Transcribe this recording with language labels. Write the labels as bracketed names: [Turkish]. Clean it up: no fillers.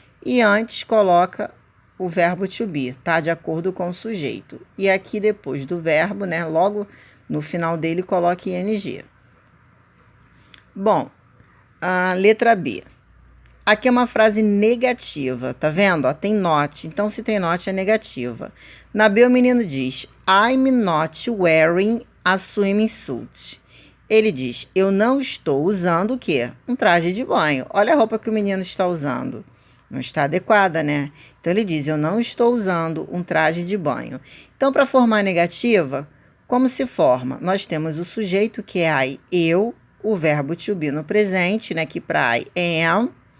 [Portuguese] E antes, coloca o verbo to be, tá? De acordo com o sujeito. E aqui depois do verbo, né? Logo no final dele, coloque ing. Bom, a letra B. Aqui é uma frase negativa, tá vendo? Ó, tem not, então se tem not é negativa. Na B o menino diz, [English] I'm not wearing a swimming suit. [Portuguese] Ele diz, eu não estou usando o quê? Um traje de banho. Olha a roupa que o menino está usando. Não está adequada, né? Então, ele diz, eu não estou usando um traje de banho. Então, para formar a negativa, como se forma? Nós temos o sujeito, que é I, eu, o verbo to be no presente, né? Que para I é am.